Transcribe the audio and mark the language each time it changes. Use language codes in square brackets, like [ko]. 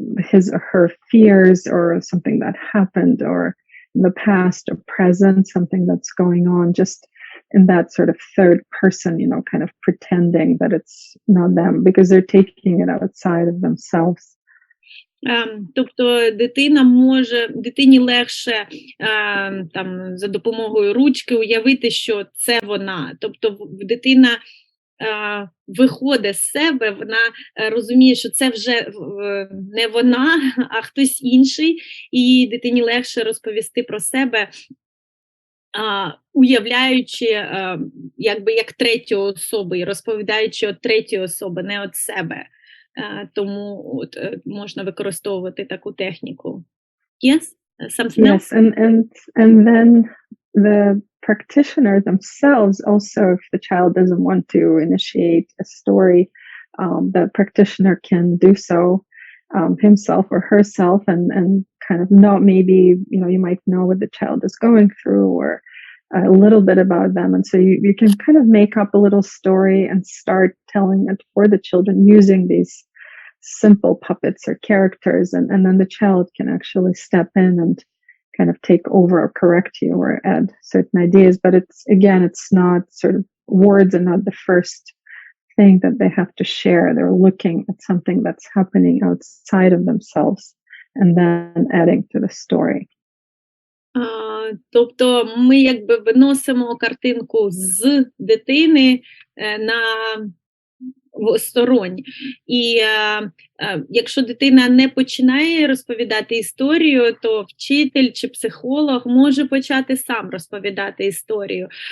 [en] his or her fears or something that happened or in the past or present, something that's going on, just in that sort of third person, kind of pretending that it's not them because they're taking it outside of themselves. [uk] Тобто дитині легше там за допомогою ручки уявити, що це вона. Тобто дитина виходить з себе, вона розуміє, що це вже не вона, а хтось інший, і дитині легше розповісти про себе, уявляючи якби як третю особу і розповідаючи від третьої особи, не від себе. Тому можна використовувати таку техніку. [en] Yes? Something else? Yes, and then the practitioner themselves also, if the child doesn't want to initiate a story, the practitioner can do so himself or herself and kind of know, maybe, you might know what the child is going through or a little bit about them. And so you can kind of make up a little story and start telling it for the children using these simple puppets or characters. And then the child can actually step in and kind of take over or correct you or add certain ideas. But it's not sort of words are not the first thing that they have to share. They're looking at something that's happening outside of themselves and then adding to the story. [uk] Тобто ми якби виносимо картинку з дитини на сторонь. І якщо дитина не починає розповідати історію, то вчитель чи психолог може почати сам розповідати історію.